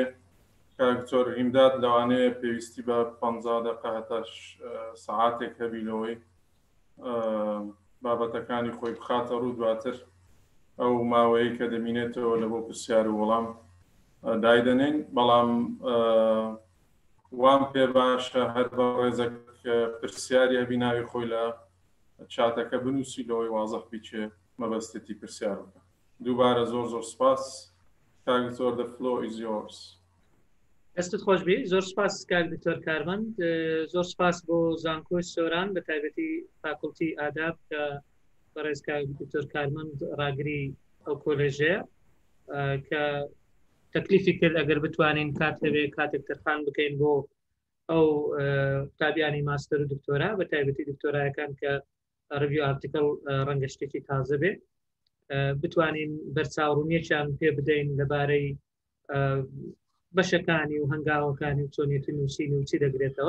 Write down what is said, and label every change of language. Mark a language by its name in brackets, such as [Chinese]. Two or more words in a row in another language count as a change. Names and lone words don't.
[Central Kurdish] کاکتۆر هیمداد لەوانەیە پێویستی بە 50 دقیقە هەتا سەعاتێک هەبی لەوەی بابەتەکانی خۆی بخاتە ڕوو دواتر ئەو ماوەیە کە دەمینێتەوە لە بۆ پرسیار و وەڵام دایدەنێن. بەڵام وام پێ باشە هەر بە ڕێزێک پرسیاری هەبی ناوی خۆی لە چاتەکە بنووسی لەوەی وازەح بیچێ مەبەستێتی پرسیار بکە. دووبارە زۆر زۆر سپاس. کاکتۆر [English] the floor is yours. [Central Kurdish] دەستت خۆش بی. زۆر سپاس کاک دکتۆر کارمەند. زۆر سپاس بۆ زانکۆی سۆران بە تایبەتی فاکڵتی ئاداب کە بەڕێز کاک دکتۆر کارمەند ڕاگری ئەو کۆلێژەیە کە تەکلیفی کرد ئەگەر بتوانین کات هەبێ کاتێک تەرخان بکەین بۆ ئەو قوتابیانی ماستەر و دکتۆرا بە تایبەتی دکتۆرایەکان کە ڕیڤیو ئارتیکڵ ڕەنگە شتێکی تازە بێ بتوانین بەرچاوڕوونیەکیان پێ بدەین لەبارەی بەشەکانی و هەنگاوەکانی و چۆنیەتی نووسین و چی دەگرێتەوە.